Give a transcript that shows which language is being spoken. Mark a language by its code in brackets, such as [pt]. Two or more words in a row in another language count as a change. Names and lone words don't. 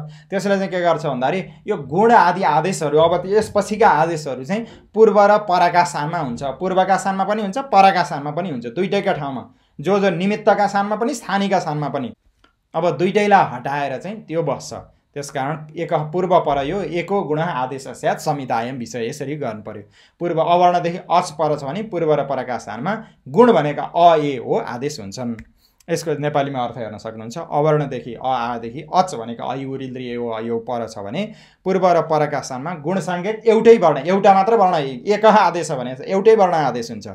[ne] त्यसले चाहिँ के गर्छ भन्दाखेरि यो गुण आदि आदेशहरू अब यसपछिका आदेशहरू चाहिँ पूर्व र परका स्थानमा हुन्छ, पूर्वका स्थानमा पनि हुन्छ परका स्थानमा पनि हुन्छ, दुईटैका ठाउँमा, जो निमित्तका स्थानमा पनि स्थानीका स्थानमा पनि। अब दुईटैलाई हटाएर चाहिँ त्यो बस्छ। [sa] त्यसकारण एकह पूर्व परयो एको गुण आदेश स्यात् संहितायां विषय, [ne] यसरी गर्नु पर्यो। पूर्व अवर्णदेखि अच पर छ भने पूर्व र परका स्थानमा गुण भनेका अ ए हो आदेश हुन्छन्। यसको नेपालीमा अर्थ हेर्न सक्नुहुन्छ। अवर्णदेखि अ आदेखि अच भनेको अयु रिल्री एओ अयो पर छ भने पूर्व र परका स्थानमा गुण सङ्केत एउटै वर्ण, एउटा मात्र वर्ण एकह आदेश भने एउटै वर्ण आदेश हुन्छ।